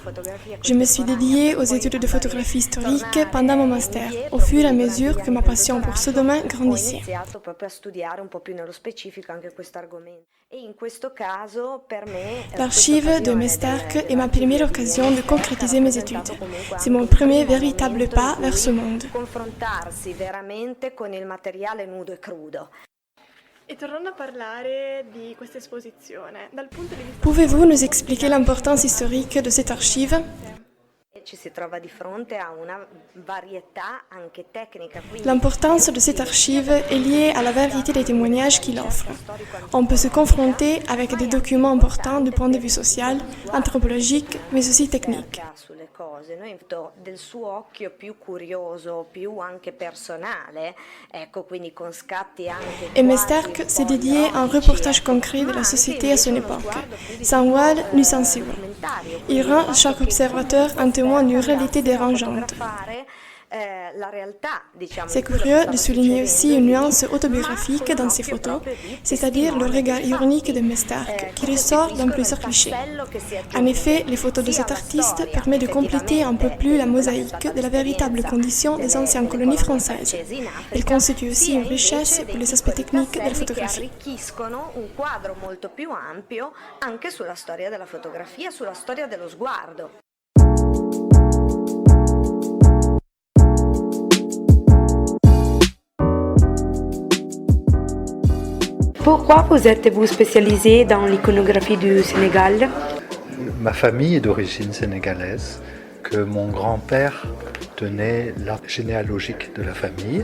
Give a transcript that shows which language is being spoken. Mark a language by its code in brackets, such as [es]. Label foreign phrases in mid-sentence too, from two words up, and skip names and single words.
[fr] Je me suis dédiée aux études de photographie historique pendant mon master, au fur et à mesure que ma passion pour ce domaine grandissait. L'archive de Mestarc est ma première occasion de concrétiser mes études. C'est mon premier véritable pas vers ce monde. [it] E tornando a parlare di questa esposizione, dal punto di vista [fr] Pouvez-vous nous expliquer l'importance historique de cette archive? L'importance de cette archive est liée à la variété des témoignages qu'il offre. On peut se confronter avec des documents importants du point de vue social, anthropologique, mais aussi technique. [it] Del suo occhio più curioso, più anche personale, ecco, quindi con scatti anche. [fr] Et Mestarc s'est dédié à un reportage concret de la société à son époque, sans voile ni censure. Il rend chaque observateur un témoin d'une réalité dérangeante. C'est curieux de souligner aussi une nuance autobiographique dans ses photos, c'est-à-dire le regard ironique de Mestarc, qui ressort dans plusieurs clichés. En effet, les photos de cet artiste permettent de compléter un peu plus la mosaïque de la véritable condition des anciennes colonies françaises. Elles constituent aussi une richesse pour les aspects techniques de la photographie. [it] Un quadro molto più ampio anche sulla storia della fotografia, sulla storia dello sguardo. [fr] Pourquoi vous êtes-vous spécialisé dans l'iconographie du Sénégal? Ma famille est d'origine sénégalaise, que mon grand-père tenait l'arbre généalogique de la famille.